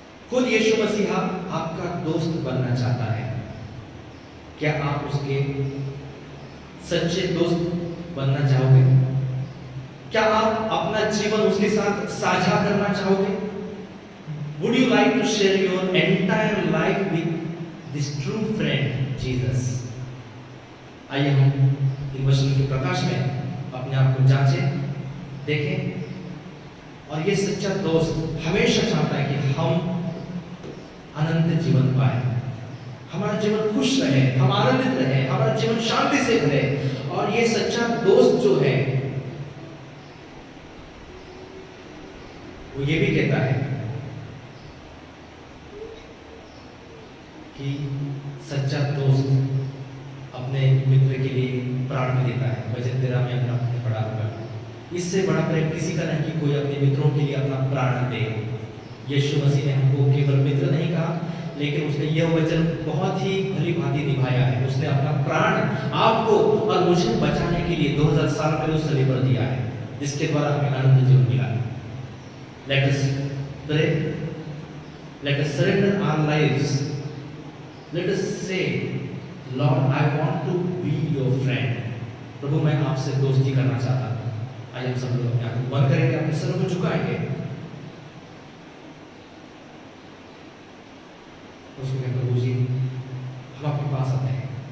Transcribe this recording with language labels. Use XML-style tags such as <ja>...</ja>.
<hi>खुद यीशु मसीहा आपका दोस्त बनना चाहता है। क्या आप उसके सच्चे दोस्त बनना चाहोगे? क्या आप अपना जीवन उसके साथ साझा करना चाहोगे?</hi> <en>Would you like to share your entire life with this true friend Jesus?</en> <hi>आइए हम इन वचनों के प्रकाश में अपने आप को जांचें, देखें। और ये सच्चा दोस्त हमेशा चाहता है कि हम अनंत जीवन पाए, हमारा जीवन खुश रहे, हम आनंदित रहे, हमारा जीवन शांति से भरे। और ये सच्चा दोस्त जो है वो ये भी कहता है कि सच्चा दोस्त अपने मित्र के लिए प्राण भी देता है। वचन 13 में हमने पढ़ा होगा, इससे बड़ा प्रेम किसी का नहीं कि कोई अपने मित्रों के लिए अपना प्राण दे। यीशु मसीह ने हमको केवल मित्र नहीं कहा, लेकिन उसने यह वचन बहुत ही भली भांति निभाया है। उसने अपना प्राण आपको और मुझे बचाने के लिए 2000 साल पहले उस सलीब पर दिया है, जिसके द्वारा हमें आनंद जीवन मिला।</hi> <en>Let us pray, let us surrender our lives, let us say, Lord, I want to be your friend.</en> <hi>प्रभु मैं आपसे दोस्ती करना चाहता हूँ। आइए हम सब लोग अपने आप को बंद करेंगे, अपने सर को झुकाएंगे, उसको कहें प्रभु जी हम आपके पास आते हैं।</hi>